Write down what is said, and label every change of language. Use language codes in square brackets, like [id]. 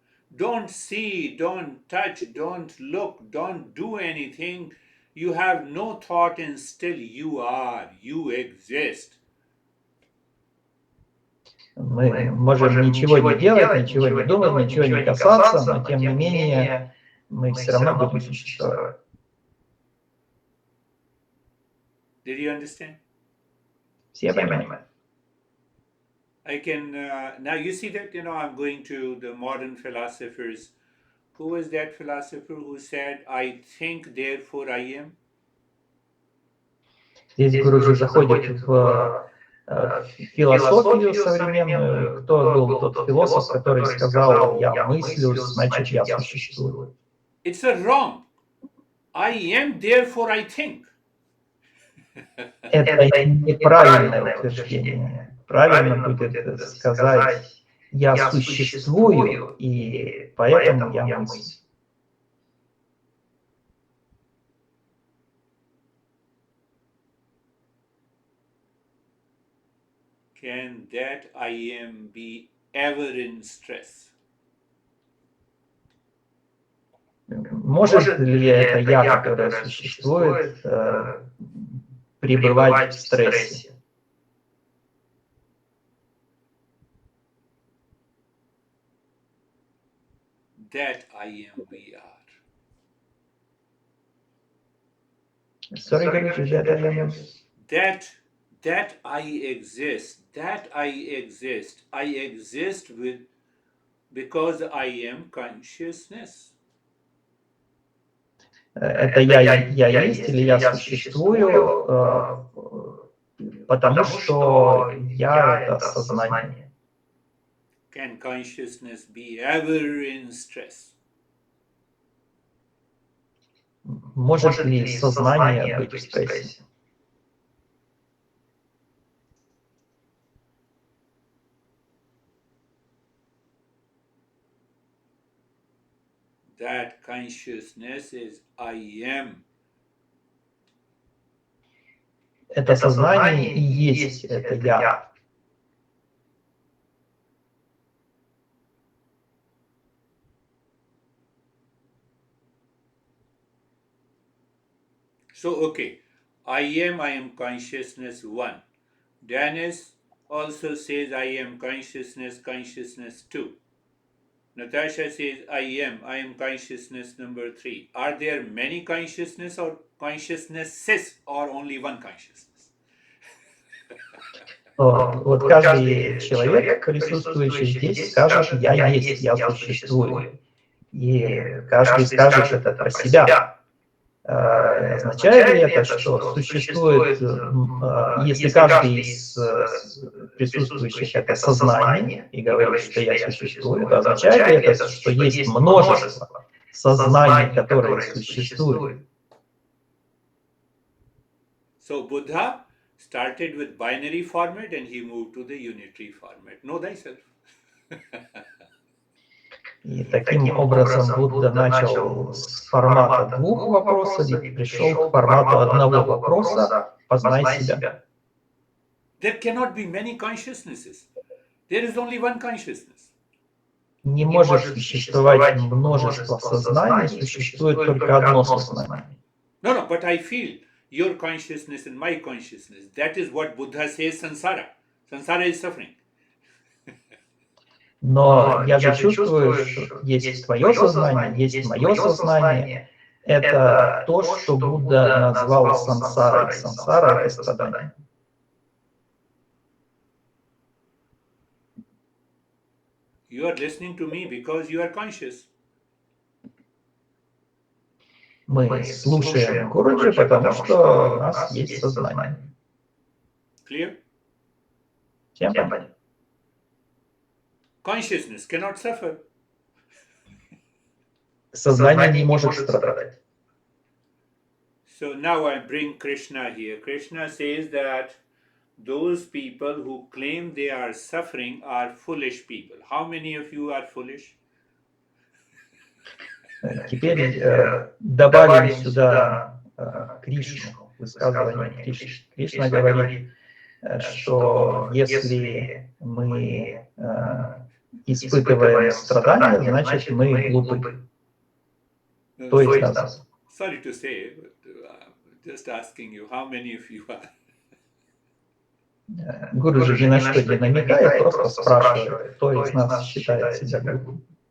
[en] Don't see, don't touch, don't look, don't do anything. You have no thought and still you are, you exist. [ru] Мы можем ничего не делать, ничего не думать, ничего не касаться, но тем не менее мы все равно будем существовать. [en] Did you understand? [ru] Все понимают. [en] I can, now you see that, I'm going to the modern philosophers. Who was that philosopher who said, I think, therefore I am? [ru] Здесь Гуру заходит в философию современную. Кто был тот философ, который сказал, я мыслю, значит я существую? [en] It's a wrong. I am, therefore I think. [ru] Это неправильное утверждение. Правильно будет сказать, я существую, и поэтому я мыслю. [en] Can that I am be ever in stress? [ru] Может ли это я, которое существует, пребывать в стрессе? [en] That I am we are. Sorry, Girish, that I am. That I exist. That I exist. I exist because I am consciousness. [ru] Это я есть или я существую, потому что я — это сознание. [en] Can consciousness be ever in stress? [ru] Может ли сознание быть в стрессе? [en] That consciousness is I am. [ru] Это сознание и есть это я. [en] So, okay, I am consciousness 1. Dennis also says I am consciousness 2. Natasha says I am consciousness number 3. Are there many consciousness or consciousnesses or only one consciousness? [ru] Вот каждый человек, присутствующий здесь, скажет, я есть, я существую. И каждый скажет это про себя. Означает ли это, что существует, если каждый из присутствующих это сознание и говорит, что я существую, то означает ли это, что есть множество сознаний, которые существуют? [en] So Buddha started with binary format and he moved to the unitary format. Know thyself. [ru] И таким образом Будда начал с формата двух вопросов и пришел к формату одного вопроса «Познай себя». [en] There cannot be many consciousnesses. There is only one consciousness. [ru] Не может существовать множество сознаний, существует только одно сознание. [en] No, but I feel your consciousness and my consciousness. That is what Buddha says samsara. Samsara is suffering. [ru] Но я же чувствую, что есть твое сознание, есть мое сознание. Это то, что Будда назвал сансарой. Сансара — это страдание. [en] You are listening to me because you are conscious. [ru] Мы слушаем Гуруджи, потому что у нас есть сознание. [en] Clear? [ru] Всем понятно? [en] Consciousness cannot suffer. [ru] Сознание не может страдать. [en] So now I bring Krishna here. Krishna says that those people who claim they are suffering are foolish people. How many of you are foolish? [ru] Теперь добавим сюда Кришну, высказывание Кришны. Кришна говорит, что если мы испытываем страдания, значит мы глупы. То есть нас. [en] Sorry to say, but just asking you, how many of you are? [ru] Гуру же ни на что не намекает, просто спрашивает, кто из нас считает себя глупым.